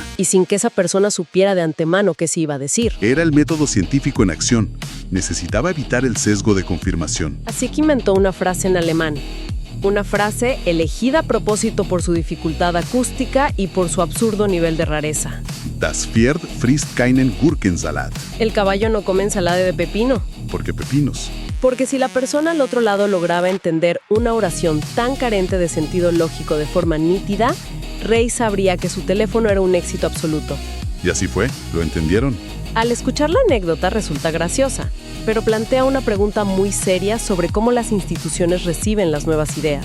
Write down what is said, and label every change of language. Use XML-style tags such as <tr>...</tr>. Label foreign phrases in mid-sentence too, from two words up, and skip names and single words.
<es>Y sin que esa persona supiera de antemano qué se iba a decir. Era el método científico en acción. Necesitaba evitar el sesgo de confirmación. Así que inventó una frase en alemán. Una frase elegida a propósito por su dificultad acústica y por su absurdo nivel de rareza.</es> <de>Das Pferd frisst keinen Gurkensalat.</de> <es>El caballo no come ensalada de pepino. ¿Por qué pepinos? Porque si la persona al otro lado lograba entender una oración tan carente de sentido lógico de forma nítida, Reis sabría que su teléfono era un éxito absoluto. Y así fue, ¿lo entendieron? Al escuchar la anécdota resulta graciosa, pero plantea una pregunta muy seria sobre cómo las instituciones reciben las nuevas ideas.</es>